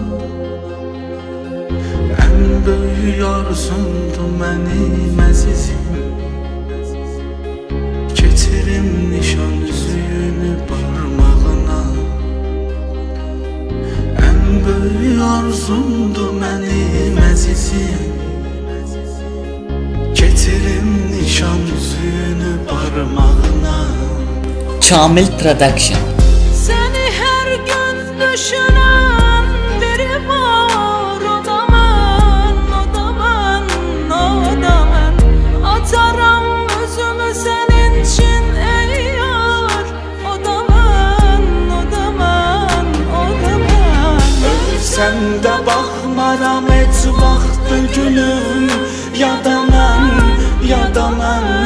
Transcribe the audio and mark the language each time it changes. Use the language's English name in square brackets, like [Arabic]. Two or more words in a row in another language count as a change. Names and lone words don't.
[Azerbaijani] Ən böyük arzumdur mənim əzizim, keçirim nişan üzüyünü barmağına. Ən böyük arzumdur mənim əzizim, keçirim nişan üzüyünü barmağına. Kamil Production. [Turkish] Seni her gün düşünen biri var. O da ben, o da ben, o da ben. Atarım özümü senin için ey yar. O da ben, o da ben, o da ben. [Azerbaijani] Ölsəm də baxmaram heç vaxt gülüm, ya da mən, ya da mən,